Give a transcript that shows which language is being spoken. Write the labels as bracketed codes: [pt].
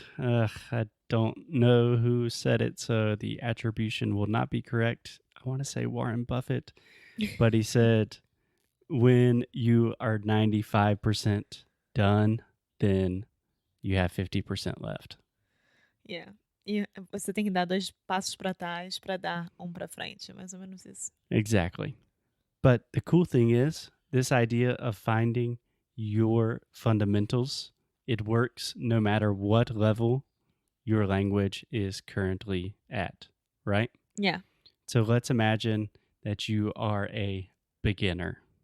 [en] I don't know who said it, so the attribution will not be correct. I want to say Warren Buffett, but he said, when you are 95% done, then you have 50% left. Yeah. [pt] E você tem que dar 2 passos para trás para dar para frente, mais ou menos isso. [en] Exactly. But the cool thing is, this idea of finding your fundamentals, it works no matter what level your language is currently at, right? Yeah. So let's imagine that you are a beginner.